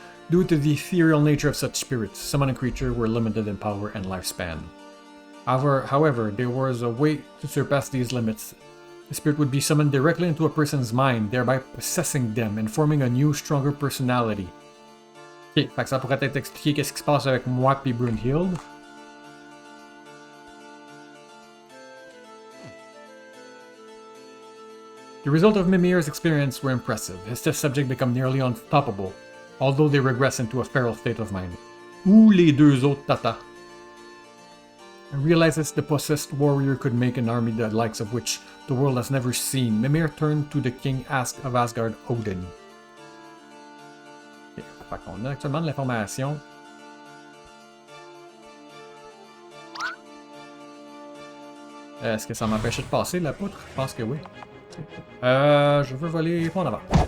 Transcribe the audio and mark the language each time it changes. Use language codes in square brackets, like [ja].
[en] Due to the ethereal nature of such spirits, summoning creatures were limited in power and lifespan. However, there was a way to surpass these limits. The spirit would be summoned directly into a person's mind, thereby possessing them and forming a new, stronger personality. [fr] Ok, fait que ça pourrait peut-être expliquer qu'est-ce qui se passe avec moi et Brunhild. [en] The result of Mimir's experience were impressive. His test subject became nearly unstoppable, although they regress into a feral state of mind. [fr] Ou les deux autres tata. [en] And realizes the possessed warrior could make an army the likes of which the world has never seen. Mimir turned to the king of Asgard, Odin. [fr] Okay, fait qu'on a actuellement de l'information. Est-ce que ça m'empêchait de passer la poutre? Je pense que oui. Je veux voler pas en avant.